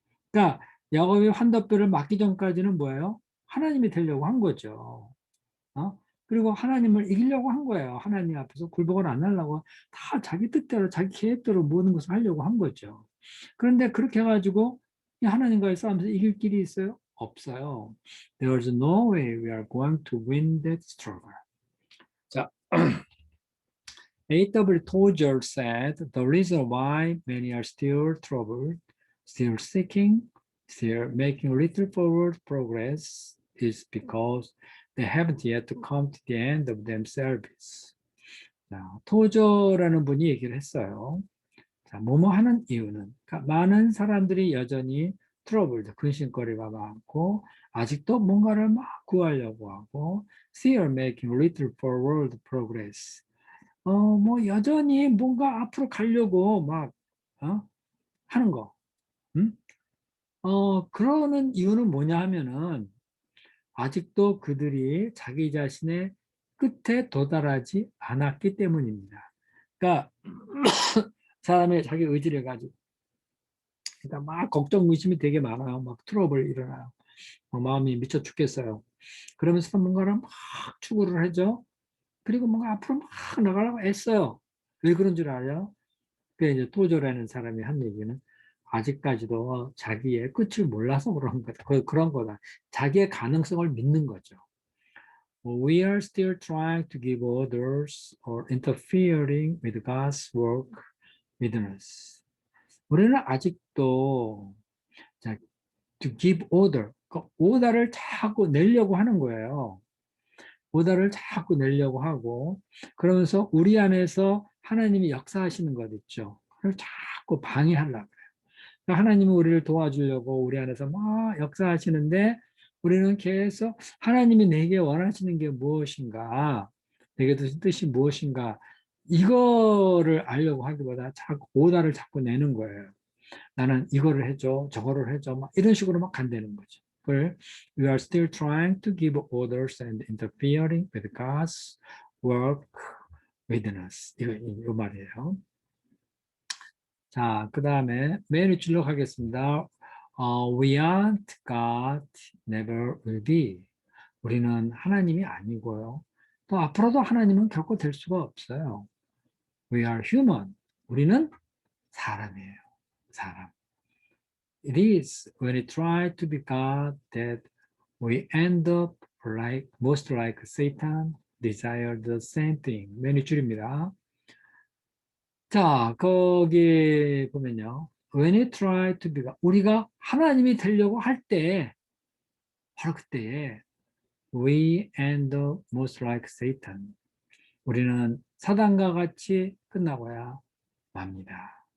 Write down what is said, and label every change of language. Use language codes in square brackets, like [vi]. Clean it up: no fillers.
[ko] 그러니까 야곱이 환도뼈를 맞기 전까지는 뭐예요? 하나님이 되려고 한 거죠. 그리고 하나님을 이기려고 한 거예요. 하나님 앞에서 굴복을 안 하려고 다 자기 뜻대로 자기 계획대로 모든 것을 하려고 한 거죠. 그런데 그렇게 해가지고 하나님과의 싸움에서 이길 길이 있어요? 없어요. [en] There's no way we are going to win that struggle. 자, A.W. Tozer said the reason why many are still troubled, still seeking, still making little forward progress is because they haven't yet come to the end of themselves. [ko] 자, 토저라는 분이 얘기를 했어요. 자, 뭐뭐 하는 이유는 그러니까 많은 사람들이 여전히 트러블, 근심거리가 많고 아직도 뭔가를 막 구하려고 하고 [en] still making little forward progress. [ko] 뭐 여전히 뭔가 앞으로 가려고 막 하는 거. 음? 그러는 이유는 뭐냐 하면은 아직도 그들이 자기 자신의 끝에 도달하지 않았기 때문입니다. 그러니까 사람의 자기 의지를 가지고 그러니까 막 걱정 의심이 되게 많아요. 막 트러블 일어나요. 마음이 미쳐 죽겠어요. 그러면서 뭔가를 막 추구를 하죠. 그리고 뭔가 앞으로 막 나가려고 애써요. 왜 그런 줄 알아요? 그 이제 도저라는 사람이 한 얘기는 아직까지도 자기의 끝을 몰라서 그런 거다. 그런 거다. 자기의 가능성을 믿는 거죠. [en] We are still trying to give orders or interfering with God's work within us. [ko] 우리는 아직도 자, [en] to give order, [ko] 그 오다를 자꾸 내려고 하는 거예요. 오다를 자꾸 내려고 하고 그러면서 우리 안에서 하나님이 역사하시는 것 있죠. 그걸 자꾸 방해하려고 그래요. 그러니까 하나님은 우리를 도와주려고 우리 안에서 막 역사하시는데 우리는 계속 하나님이 내게 원하시는 게 무엇인가, 내게 주신 뜻이 무엇인가 이거를 알려고 하기보다 자꾸 오다를 자꾸 내는 거예요. 나는 이거를 해줘, 저거를 해줘, 막 이런 식으로 막 간다는 거죠. 그걸 [en] We are still trying to give orders and interfering with God's work within us. [ko] 이 말이에요. 자, 그 다음에 맨 위줄로 가겠습니다. [en] We aren't God, never will be. [ko] 우리는 하나님이 아니고요. 또 앞으로도 하나님은 결코 될 수가 없어요. [en] We are human. [ko] 우리는 사람이에요. 사람. [en] It is when we try to be God that we end up like most like Satan, desire the same thing. [ko] 맨 윗줄입니다. 자, 거기 보면요. [en] When we try to be God, [ko] 우리가 하나님이 되려고 할 때, [en] 바로 그때에 we end up most like Satan. [ko] 우리는 사단과 같이 끝나고야 맙니다.